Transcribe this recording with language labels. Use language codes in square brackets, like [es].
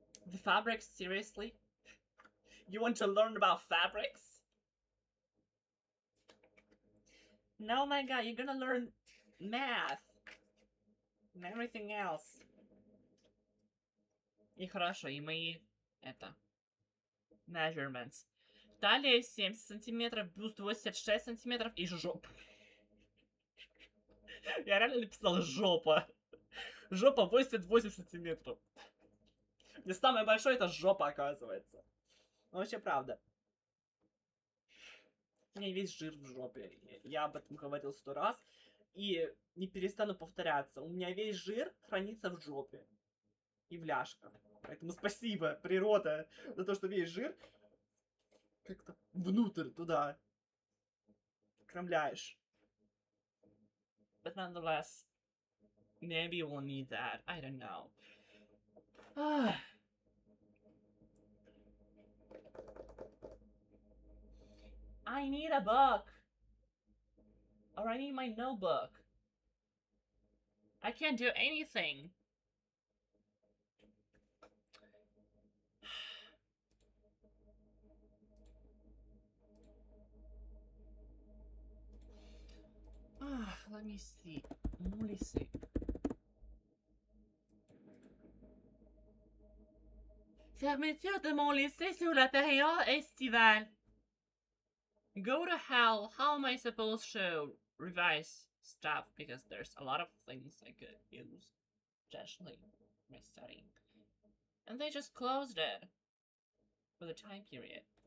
[en] The fabrics, seriously? You want to learn about fabrics? No, my god, you're gonna learn math. And everything else. [ru] И хорошо, и мои, measurements. Талия 70 сантиметров, бюст 86 сантиметров и жопа. Я реально написал жопа. Жопа 88 сантиметров. И самое большое это жопа, оказывается. Ну, вообще правда. У меня весь жир в жопе. Я об этом говорил 100 раз. И не перестану повторяться. У меня весь жир хранится в жопе. И в ляжках. Поэтому спасибо, природа, за то, что весь жир как-то внутрь, туда кромляешь. [en] But nonetheless, maybe we'll need that. I don't know. I need a book. Or I need my notebook. I can't do anything. Let me see. [fr] Fermeture de mon lycée sur la période estivale. [en] Go to hell. How am I supposed to revise stuff? Because there's a lot of things I could use, especially my studying. And they just closed it for the time period.